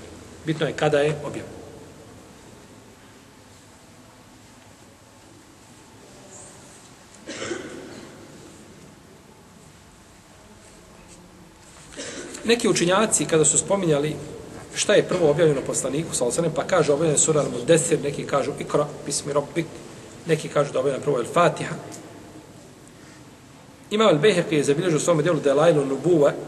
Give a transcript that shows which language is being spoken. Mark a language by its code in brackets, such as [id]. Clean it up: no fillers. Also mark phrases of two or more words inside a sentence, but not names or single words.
[bs] Bitno je kada je objavljen. Neki učinjaci, kada su spominjali šta je prvo objavljeno poslaniku, pa kaže objavljeno sura Al-Mudaththir, neki kažu [ar] اقرأ باسم ربك, [bs] neki kažu da objavljeno prvo Al-Fatiha. Imam Al-Bejheqi je zabilježio u svom djelu Delailu Nubuwa,